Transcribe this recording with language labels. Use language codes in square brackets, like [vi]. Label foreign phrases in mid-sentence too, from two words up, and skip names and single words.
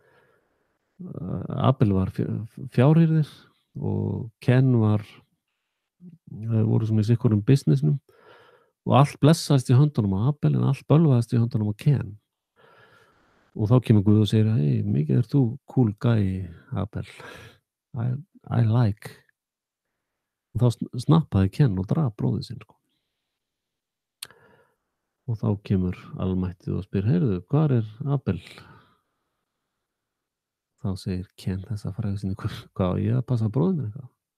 [is] Abel var fjárhirðir og Ken var þeir voru svona í sitthvorum businessnum og allt blessaðist í höndunum á Abel en allt bölvaðist í höndunum á Ken. Og þá kemur Guð og segir: "Hey, mikið ert þú [en] cool guy, [is] Abel. [en] I I like." [is] Og þá snappaði Ken og drap bróður sinn, sko. Og þá kemur almættið og spyr: "Heyrðu, hvar er Abel?" Þá segir Ken þessa frægu sinni: "Hvað á ég að passa bróður minn eitthvað?"